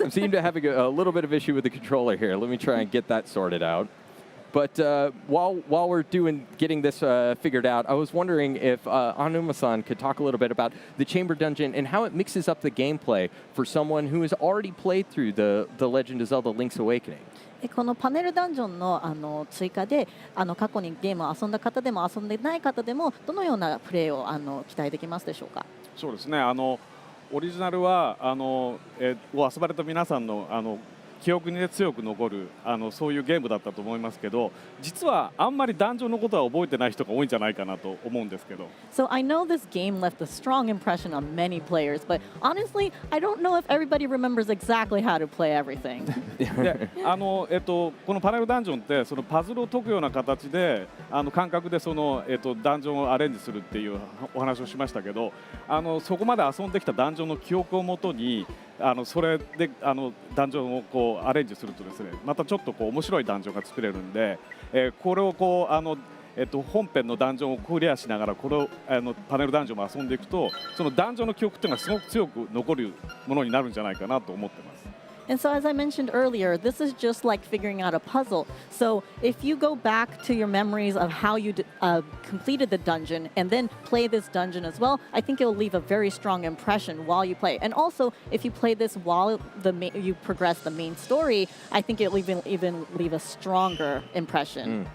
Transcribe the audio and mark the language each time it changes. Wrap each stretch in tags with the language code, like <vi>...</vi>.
<en>I seem to have a little bit of issue with the controller here. Let me try and get that sorted out. But while we're getting this figured out, I was wondering if Anuma-san could talk a little bit about the chamber dungeon and how it mixes up the gameplay for someone who has already played through the Legend of Zelda: Link's Awakening.</en> <ja>このパネルダンジョンの追加で過去にゲームを遊んだ方でも遊んでない方でもどのようなプレーを期待できますでしょうか。そうですね。オリジナルは遊ばれた皆さんの記憶に、ね、強く残るそういうゲームだったと思いますけど、実はあんまりダンジョンのことは覚えてない人が多いんじゃないかなと思うんですけど。</ja> <en>So I know this game left a strong impression on many players, but honestly, I don't know if everybody remembers exactly how to play everything.</en> <ja>でこのパネルダンジョンってそのパズルを解くような形で感覚でその、ダンジョンをアレンジするっていうお話をしましたけど、そこまで遊んできたダンジョンの記憶をもとにそれでダンジョンをこうアレンジするとですね、またちょっとこう面白いダンジョンが作れるんで、これをこう本編のダンジョンをクリアしながらこれをパネルダンジョンも遊んでいくと、そのダンジョンの記憶っていうのがすごく強く残るものになるんじゃないかなと思ってます。</ja> <en>And so, as I mentioned earlier, this is just like figuring out a puzzle. So, if you go back to your memories of how you completed the dungeon and then play this dungeon as well, I think it'll leave a very strong impression while you play. And also, if you play this while you progress the main story, I think it'll even leave a stronger impression.</en>